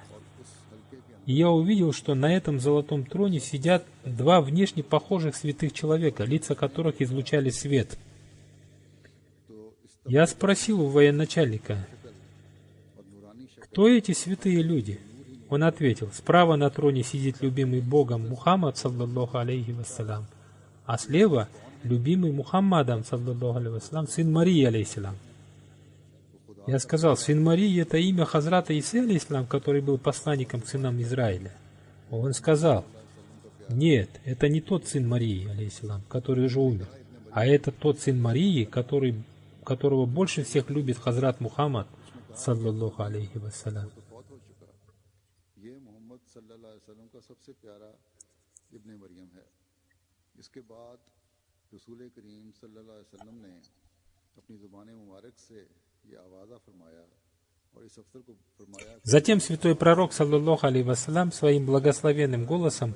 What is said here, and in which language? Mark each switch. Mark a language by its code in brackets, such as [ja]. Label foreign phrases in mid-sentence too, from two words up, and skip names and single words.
[ru] И я увидел, что на этом золотом троне сидят 2 внешне похожих святых человека, лица которых излучали свет. Я спросил у военачальника: «Кто эти святые люди?» Он ответил: «Справа на троне сидит любимый Богом Мухаммад, [ar] صلى الله عليه وسلم, [ru] а слева любимый Мухаммадом, [ar] صلى الله عليه وسلم, [ru] сын Марии, алейхиссалям». Я сказал: «Сын Марии — это имя Хазрата Исы, алейхиссалям, который был посланником к сынам Израиля». Он сказал: «Нет, это не тот сын Марии, алейхиссалям, который уже умер, а это тот сын Марии, которого больше всех любит Хазрат Мухаммад, [ar] صلى الله عليه وسلم». [ru] Затем святой пророк, [ar] صلى الله عليه وسلم, [ru] своим благословенным голосом